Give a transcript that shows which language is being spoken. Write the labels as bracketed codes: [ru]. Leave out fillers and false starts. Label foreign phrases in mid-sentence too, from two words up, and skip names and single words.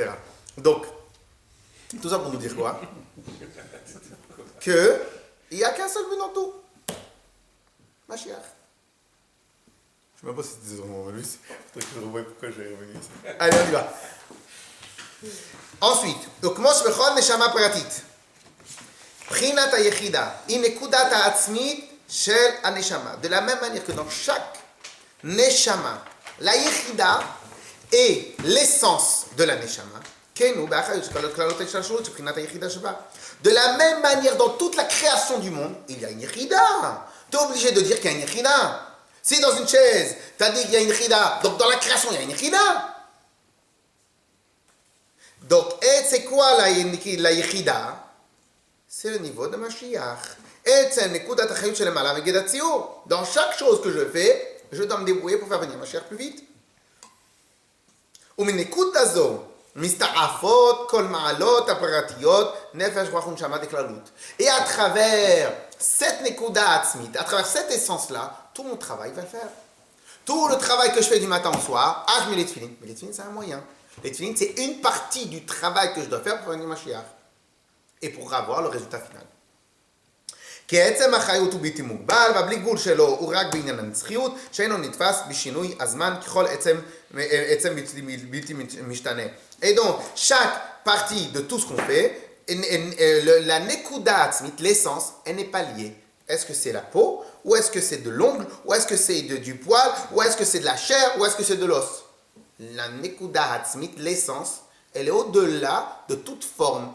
[fr] Donc, tout ça pour nous dire quoi? Que il n'y a qu'un seul but dans tout. Mashiach. Je ne sais même pas si c'était son nom, lui. Il faudrait que je revoie pourquoi je vais revenir ici. Allez, on y va. Ensuite, donc, [he] כמו שבכל נשמה פרטית, בחינת היחידה היא נקודת העצמית של הנשמה. [fr] De la même manière que dans chaque neshama, la יחידה est l'essence de la neshama. [he] כן, הוא באחריות של כל כללות ההשתלשלות של בחינת היחידה שבה. [fr] De la même manière, dans toute la création du monde, il y a une yechida. Tu es obligé de dire qu'il y a une yechida. Si dans une chaise, tu as dit qu'il y a une yechida, donc dans la création, il y a une yechida. Donc, et c'est quoi la yechida? C'est le niveau de Mashiach. Et c'est [he] נקודת החיות שלמעלה מגדר הציור. [fr] Dans chaque chose que je fais, je dois me débrouiller pour faire venir Mashiach plus vite. [he] ומנקודה זו מסתעפות כל מעלות הפרטיות נפש רוח ונשמה דכללות. [fr] Et à travers cette [he] נקודה עצמית, [fr] à travers cette essence-là, tout mon travail va le faire. Tout le travail que je fais du matin au soir, je mets les tefilines. Mais les tefilines, c'est un moyen. Les tefilines, c'est une partie du travail que je dois faire pour venir Mashiach. Et pour avoir le résultat final. [he] כי עצם החיות הוא בלתי מוגבל, והבלי גבול שלו הוא רק בעניין הנצחיות, שאינו נתפס בשינוי הזמן ככל עצם בלתי משתנה. [fr] Et donc, chaque partie de tout ce qu'on fait, la [he] נקודה עצמית, [fr] l'essence, elle n'est pas liée. Est-ce que c'est la peau, ou est-ce que c'est de l'ongle, ou est-ce que c'est du poil, ou est-ce que c'est de la chair, ou est-ce que c'est de l'os? La [he] נקודה עצמית, [fr] l'essence, elle est au-delà de toute forme.